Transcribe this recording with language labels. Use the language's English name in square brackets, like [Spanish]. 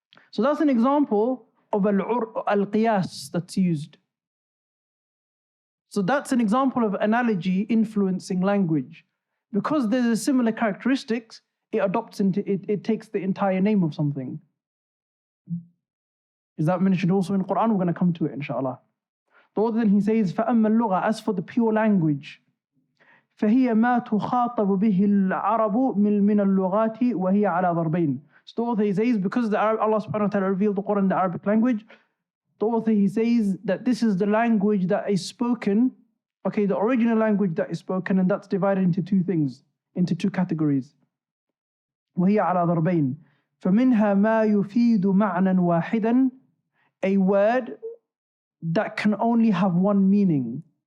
[English] So that's an example of al-qiyas that's used. So that's an example of analogy influencing language. Because there's a similar characteristics, it adopts into it takes the entire name of something. Is that mentioned also in Quran? We're going to come to it, inshallah. The author then he says, [Arabic] فَأَمَّا اللُّغَةِ, [English] as for the pure language, [Arabic] فَهِيَ مَا تُخَاطَبُ بِهِ الْعَرَبُ مِنَ اللُّغَاتِ وَهِيَ عَلَى ضَرْبَيْنِ. [English] So the author, he says, because Allah subhanahu wa ta'ala revealed the Quran in the Arabic language, the author, he says that this is the language that is spoken, okay, the original language that is spoken, and that's divided into 2 things, into 2 categories. [Arabic] وَهِيَ عَلَى ضَرْبَيْنِ فَمِنْهَا مَا يُفِيدُ مَعْنًا وَاحِدًا, [English] a word that can only have one meaning.